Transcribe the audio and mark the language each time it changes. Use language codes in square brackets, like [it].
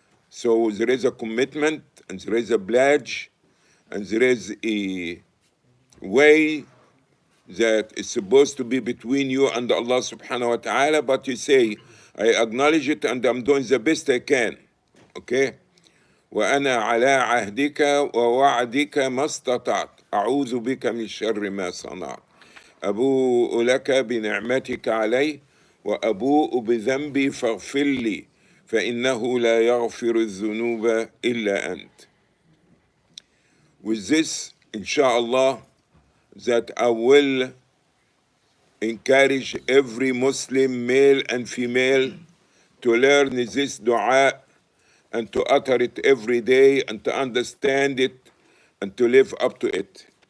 [en] So there is a commitment, and there is a pledge, and there is a way that is supposed to be between you and Allah subhanahu wa ta'ala, but you say, I acknowledge it and I'm doing the best I can. Okay? [ar] وأنا على عهدك ووعدك ما استطعت أعوذ بك من شر ما صنعت أبوء لك بنعمتك علي وأبوء بذنبي فاغفر لي فإنه لا يغفر الذنوب إلا أنت. [en] With this, inshallah, that I will encourage every Muslim, male and female, to learn this dua and to utter it every day and to understand it and to live up to it.